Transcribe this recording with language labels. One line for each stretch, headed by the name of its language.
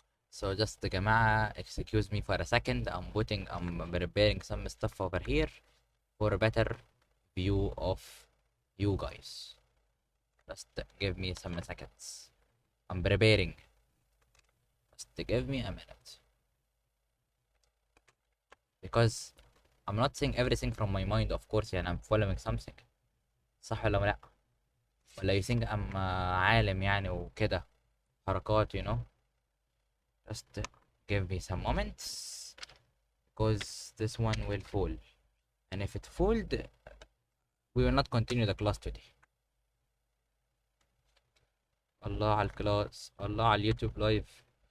English: So just
Arabic: يا جماعة
English: excuse me for a second. I'm preparing some stuff over here for a better view of you guys. Just give me some seconds. I'm preparing. Just give me a minute. Because I'm not saying everything from my mind, of course.
Arabic: يعني
English: I'm following something.
Arabic: صح ولا لا؟ ولا
English: you think I'm
Arabic: عالم يعني وكده حركات
English: you know. Just give me some moments. Because this one will fall. And if it fold, we will not continue the class today.
Arabic: الله على الكلاس. الله على اليوتيوب لايف.